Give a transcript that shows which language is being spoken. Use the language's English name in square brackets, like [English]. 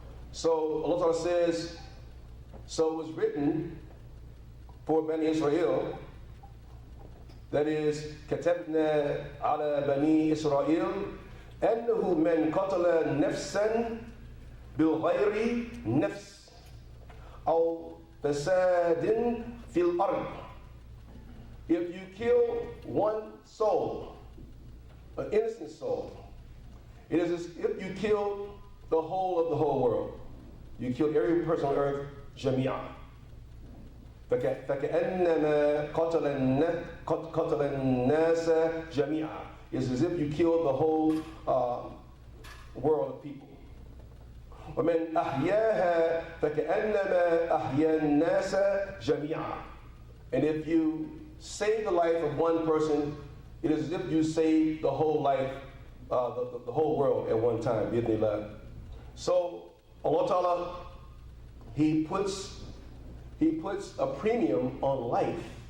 [English] So Allah Ta'ala says, so it was written for Bani Israel, that is, [Arabic] كتبنا على بني إسرائيل أنه من قتل نفسا بالغير نفس أو فساد في الأرض. [English] If you kill one soul, an innocent soul, it is as if you kill the whole of the whole world. You kill every person on earth, [Arabic] جميعا. فكأنما قتل الناس جميعا. [English] It's as if you kill the whole world of people. [Arabic] ومن أحياها فكأنما أحيا الناس جميعا. [English] And if you save the life of one person, it is as if you save the whole life, the whole world at one time. So Allah Ta'ala, He puts a premium on life.